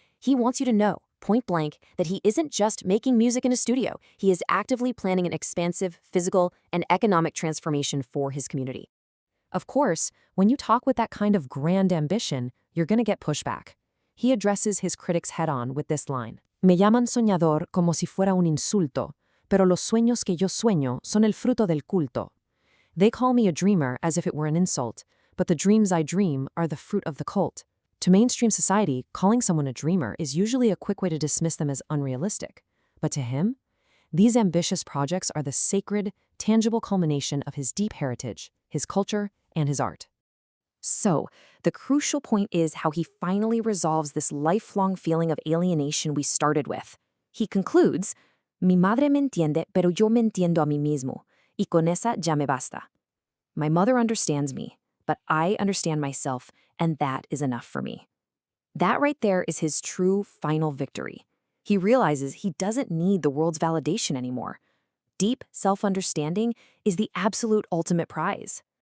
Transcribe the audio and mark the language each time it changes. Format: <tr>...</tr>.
<en>He wants you to know, point blank, that he isn't just making music in a studio. He is actively planning an expansive physical and economic transformation for his community. Of course, when you talk with that kind of grand ambition, you're going to get pushback. He addresses his critics head-on with this line.</en> <es>Me llaman soñador como si fuera un insulto, pero los sueños que yo sueño son el fruto del culto.</es> <en>They call me a dreamer as if it were an insult, but the dreams I dream are the fruit of the cult. To mainstream society, calling someone a dreamer is usually a quick way to dismiss them as unrealistic. But to him, these ambitious projects are the sacred, tangible culmination of his deep heritage, his culture, and his art. So, the crucial point is how he finally resolves this lifelong feeling of alienation we started with. He concludes,</en> <es>Mi madre me entiende, pero yo me entiendo a mí mismo, y con esa ya me basta.</es> <en>My mother understands me, but I understand myself, and that is enough for me. That right there is his true final victory. He realizes he doesn't need the world's validation anymore. Deep self-understanding is the absolute ultimate prize.</en>